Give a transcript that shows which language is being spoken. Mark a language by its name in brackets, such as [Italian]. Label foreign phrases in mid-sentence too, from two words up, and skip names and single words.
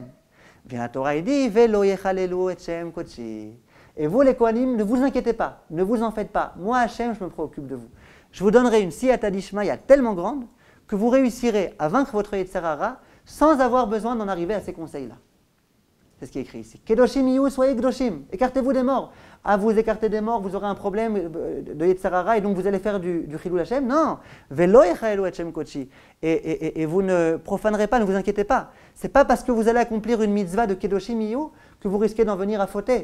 [French] Bien la Torah, il dit, [Hebrew] ולא יחללו את שם קדשי. [French] Et vous les Kohanim, ne vous inquiétez pas, ne vous en faites pas. Moi, Hachem, je me préoccupe de vous. Je vous donnerai une [Hebrew] סייעתא דשמיא [French] tellement grande que vous réussirez à vaincre votre [Hebrew] יצר הרע [French] sans avoir besoin d'en arriver à ces conseils-là. C'est ce qui est écrit ici. [Hebrew] קדושים יהיו, [French] soyez Kedoshim. Écartez-vous des morts. À vous écarter des morts, vous aurez un problème de [Hebrew] יצר הרע [French] et donc vous allez faire du [Hebrew] חילול השם. [French] Non. [Hebrew] ולא יחללו את שם קדשי. [French] Et vous ne profanerez pas, ne vous inquiétez pas. Ce n'est pas parce que vous allez accomplir une mitzvah de [Hebrew] קדושים יהיו [French] que vous risquez d'en venir à fauter.